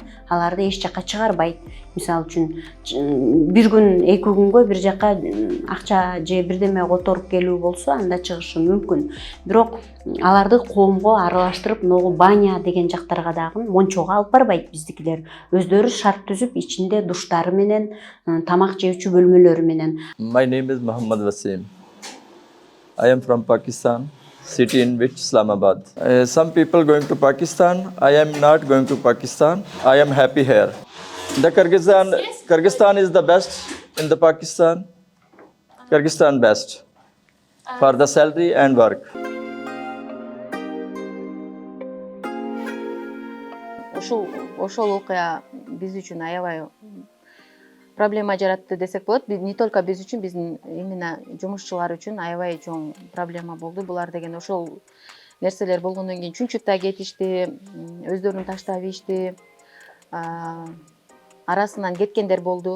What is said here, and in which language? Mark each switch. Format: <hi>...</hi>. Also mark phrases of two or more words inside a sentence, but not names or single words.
<ky>Аларды эч жака чыгарбайт. Мисалы үчүн бир күн, эки күнгө бир жака акча же бирдеме которуп келүү болсо анда чыгышы мүмкүн. Бирок аларды коомго аралаштырып, могу баня деген жактарга дагы мончого алып барбайт биздикилер. Өздөрү шарт түзүп, ичинде душтары менен, тамак жеүүчү бөлмөлөрү менен.</ky> <en>My name is Muhammad Wasim. I am from Pakistan, city in which Islamabad. Some people going to Pakistan. I am not going to Pakistan. I am happy here. The Kyrgyzstan is the best in the Pakistan. Kyrgyzstan best for the salary and work.</en> <ky>Ошол окуя биз үчүн аябай проблема жаратты десек болот.</ky> <ru>Не только</ru> <ky>биз үчүн, биздин именно жумушчулар үчүн аябай чоң проблема болду. Булар деген ошол нерселер болгондон кийин чүнчүктө кетишти, өздөрүн таштап ишти, арасынан кеткендер болду.</ky>